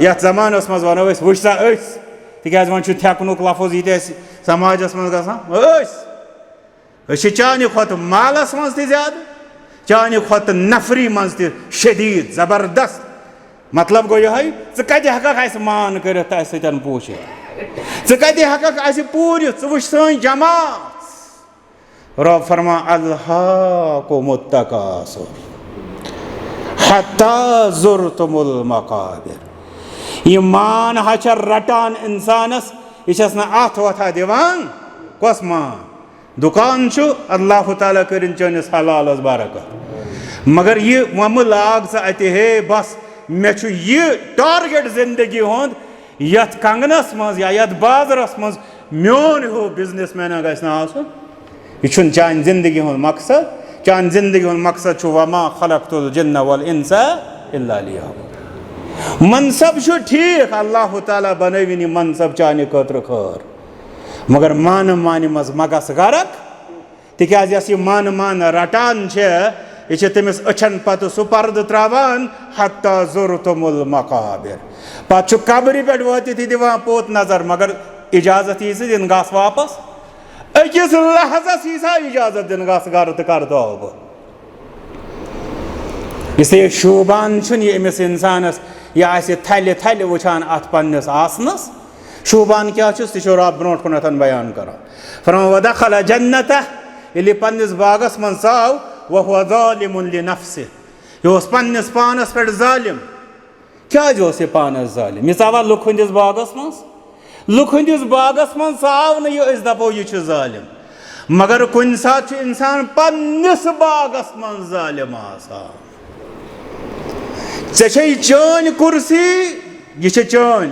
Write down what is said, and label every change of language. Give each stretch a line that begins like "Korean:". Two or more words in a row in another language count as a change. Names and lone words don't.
Kashmiri: یتھ زمانس منٛز ونو أسۍ وٕچھ سا أسۍ تِکیٛازِ وۄنۍ چھُ تھٮ۪کنُک لفظ یہِ تہِ اَسہِ سماجس منٛز گژھان أسۍ چھِ چانہِ کھۄتہٕ مالس منٛز تہِ زیادٕ چانہِ کھۄتہٕ نفری منٛز تہِ شدیٖد زبردست مطلب گوٚو یِہوٚے ژٕ کتہِ ہٮ۪ککھ اسہِ مان کٔرِتھ تہٕ اسہِ سۭتۍ پوٗچھِتھ ژٕ کتہِ ہٮ۪ککھ اسہِ پوٗرِتھ ژٕ وٕچھ سٲنۍ جماعت رۄب فرمان
Arabic: الہاکُمُ التکاثُر حتی زُرتُمُ المقابر
Kashmiri: یہ مان ہا چھےٚ رٹان انسانس یہ چھس نہٕ اتھ وتھا دِوان کۄس مان دُکان چھُ اللہ تعالیٰ کٔرِنۍ چٲنِس حلالس برکت مگر یہ وۄنۍ مہٕ لاگ ژٕ اتہِ ہے بس مےٚ چھُ یہِ ٹارگیٹ زندگی ہُنٛد یتھ کنگنس منٛز یا یتھ بازرس منٛز میون ہیوٗ بِزنس مینہ گژھِ نہٕ آسُن یہ چھُنہٕ چانہِ زندگی ہُنٛد مقصد چانہِ زندگی ہُنٛد مقصد چھُ
Arabic: وما خلقت الجن والانس الا لیعبدون
Kashmiri: منصب چھُ ٹھیٖک اللہ تعالیٰ بنٲوِنۍ یہِ منصب چانہِ خٲطرٕ خٲر مگر مانہٕ مانہِ منٛز مہ گژھ غرق تِکیٛازِ یۄس یہِ مانہٕ مانہٕ رٹان چھےٚ یہِ چھِ تٔمِس أچھن پتہٕ سُہ پردٕ ترٛاوان
Arabic: حتی زُرتُمُ المقابر
Kashmiri: پتہٕ چھُ قبرِ پٮ۪ٹھ وٲتِتھ یہِ دِوان پوٚت نظر مگر اجازت یی سُہ دِنہٕ گژھ واپس أکِس لحظس یی سا اجازت دِنہٕ گژھ گرٕ تہٕ کر توبہٕ اسلیے شوٗبان چھُنہٕ یہِ أمِس اِنسانس یہِ آسہِ تھلہِ تھلہِ وٕچھان اتھ پننِس آسنس شوٗبان کیٛاہ چھُس تہِ چھُ رب برونٛٹھ کُنتھ بیان کران فرمان
Arabic: وَدَخَلَ جَنَّتَهُ
Kashmiri: ییٚلہِ یہِ پننِس باغس منٛز ژاو
Arabic: وَهُوَ ظالِمٌ لِنَفسِهِ
Kashmiri: یہ پنس پانس پہ ظالم. کیٛازِ اوس یہِ پانس ظالم؟ یہِ ژاوا لُکھ ہٕنٛدِس باغس منٛز. لُکھ ہٕنٛدِس باغس منٛز ژاو نہٕ یہِ أسۍ دپو یہِ چھُ ظالم. مگر کُنہِ ساتہٕ چھُ اِنسان پننِس باغس منٛز ظالم آسان. ژےٚ چھے چٲنۍ کُرسی، یہِ چھِ چٲنۍ.